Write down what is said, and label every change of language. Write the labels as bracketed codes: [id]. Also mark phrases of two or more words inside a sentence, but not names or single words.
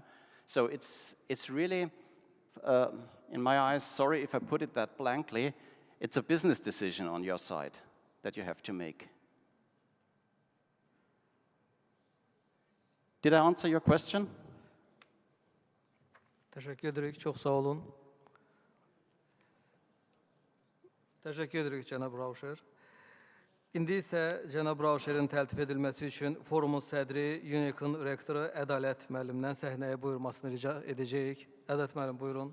[en] So it's really, in my eyes, sorry if I put it that blankly, it's a business decision on your side that you have to make. Did I answer your question? [az] Teşekkür edirik, çok sağ olun. Teşekkür edirik cənab Rauscher. İndi isə cənab Rauscherin təltif edilməsi üçün forumun sədri, UNEC-in rektoru Ədalət müəllimdən səhnəyə buyurmasını rica edəcəyik. Ədalət müəllim, buyurun.